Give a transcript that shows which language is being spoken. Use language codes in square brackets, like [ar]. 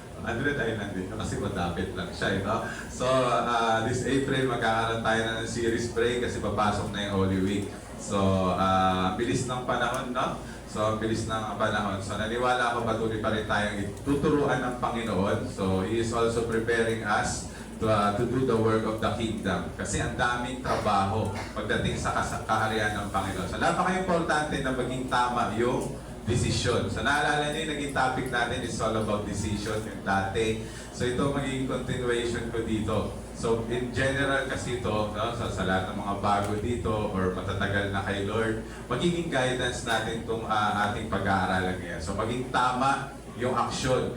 [tl] 100 Island din, kasi madapit lang siya, no? So, this April, magkakaroon tayo ng series break kasi papasok na yung Holy Week. So, bilis ng panahon, no? So, bilis ng panahon. So, naniwala ako patuloy pa rin tayong ituturuan ng Panginoon. [en] So, He is also preparing us to do the work of the kingdom. [tl] Kasi ang daming trabaho pagdating sa kaharian ng Panginoon. So, napaka-importante na maging tama yung decision. So, naalala niyo yung naging topic natin [en] is all about decision, [tl] yung dati. So, ito magiging continuation ko dito. So, in general kasi ito, no, sa lahat ng mga bago dito or matatagal na kay Lord, magiging guidance natin itong ating pag-aaralan ngayon. So, maging tama yung action.